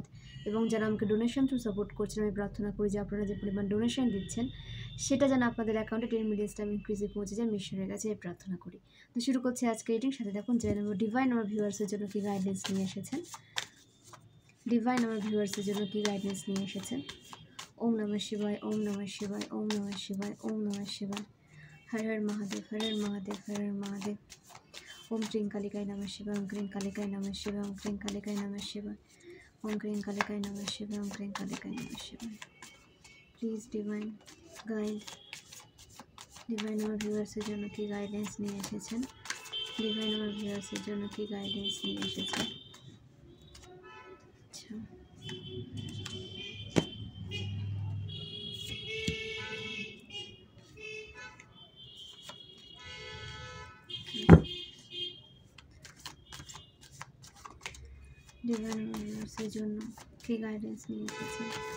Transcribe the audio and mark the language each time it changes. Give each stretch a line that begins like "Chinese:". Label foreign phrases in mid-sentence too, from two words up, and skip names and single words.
Bangla: এবং যারা আমাকে
English: donation through support
Bangla: করছেন, আমি প্রার্থনা করি যে আপনারা যে পরিমাণ ডোনেশন দিচ্ছেন সেটা যেন আপনাদের অ্যাকাউন্টে 10
English: million time increase
Bangla: পৌঁছে যায়, আমি ঈশ্বরের কাছে প্রার্থনা করি। তো শুরু করছি আজকে রিডিং। সাথে দেখুন যে ডিভাইন আমার ভিউয়ার্সের জন্য কী গাইডেন্স নিয়ে এসেছেন। ডিভাইন আমার ভিউয়ার্সের জন্য কী গাইডেন্স নিয়ে এসেছেন।
Sanskrit: ওম নমঃ শিবায়, ওম নমঃ শিবায়, ওম নমঃ শিবায়, ওম নমঃ শিবায়। হর হর মহাদেব, হর হর মহাদেব, হর হর মহাদেব। ওম ক্রিং কালিকায় নমঃ শিবায়, ওম ক্রিং কালিকায় নমঃ শিবায়, ওম ক্রিং কালিকায় নমঃ শিবায়, ওম ক্রিং কালিকায় নমঃ শিবায়, ওম ক্রিং কালিকায় নমঃ শিবায়।
English: please divine guide.
Bangla: ডিভাইন আমার ভিউয়ার্সের জন্য কি গাইডেন্স নিয়ে এসেছেন। ডিভাইন আমার ভিউয়ার্সের জন্য কি গাইডেন্স নিয়ে এসেছেন। আচ্ছা, ডিভাইন আমার ভিউয়ার্সের জন্য কি গাইডেন্স নিয়ে এসেছেন।